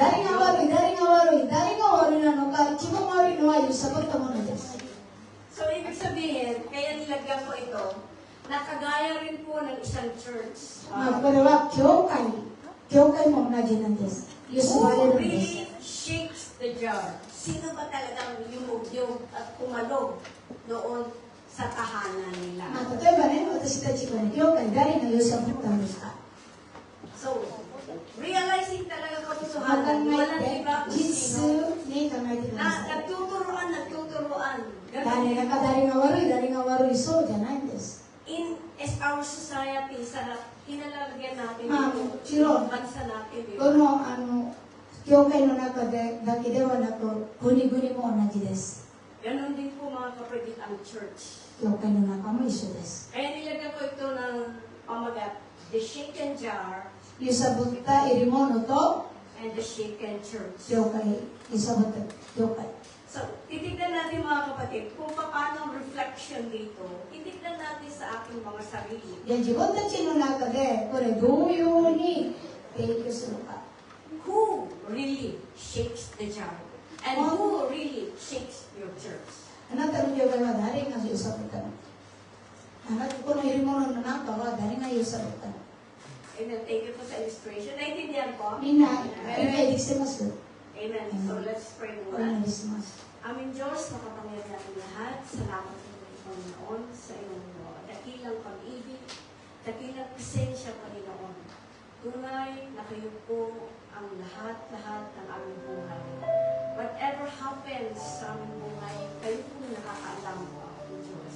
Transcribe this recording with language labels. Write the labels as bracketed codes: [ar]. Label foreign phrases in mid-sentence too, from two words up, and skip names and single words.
[ja] 誰が悪い、誰が悪い、誰が悪いなのか、一番悪いのは揺さぶったものです。 [tl] So, ibig sabihin, kaya nilagyan ko ito, nakagaya rin po ng isang church. [ja] まあ、これは教会も同じなんです。揺さばれ [en] Who [ja] るんです [en] really。shakes the jar? [tl] Sino ba talagang yumugyog at kumalog noon sa tahanan nila? [ja] まあ、例えばね、私たちがね、教会誰が揺さぶったんですか。 [tl] So, realizing talaga [ja] 考 [tl] katotohanan, walang [ja] え [tl] iba [ja] て、 [tl] kung [ja] 実 [tl] sino. [ja] に考えてください。 [tl] Nagtuturuan. [ja] 誰が悪い、誰が悪い、そうじゃないんです。 [en] As our society, [tl] sa kinalalagyan natin Ah, ito, [en] sure. [tl] bansa natin, di [ja] こ [tl] ba? [ja] の教会の中でだけではなく、国々も同じです。 [tl] Ganon din po mga kapatid ang church. [ja] 教会の中も一緒です。 [tl] Kaya nilagyan ko ito ng pamagat, [en] the shaken jar [ja] 揺さぶった入れ物と [en] and the shaken church. [ja] 教会、揺さぶった教会。 [tl] So, titignan natin mga kapatid kung paano ang reflection dito. Titignan natin sa ating mga sarili. [ja] で、自分たちの中で、これどういうふうに提供するか。 [en] Who really shakes the jar? And who really shakes your church? [ja] あなたの教会は誰が揺さぶったの？あなたこの入れ物の中は誰が揺さぶったの？ [tl] Amen. [en] Thank you [tl] po sa illustration. Naintindihan ko? [ja] みんな理解できてます？ [en] Amen. So, let's pray [ja] お願 [tl] muna. [ja] いします。 [tl] Aming Diyos, makapangyarihan natin lahat. Salamat po Panginoon sa iyong dakilang pag-ibig, dakilang presensya, Panginoon. Tunay na kayo po ang lahat-lahat ng aming buhay. [en] Whatever happens [tl] sa aming buhay, kayo po nakakaalam po,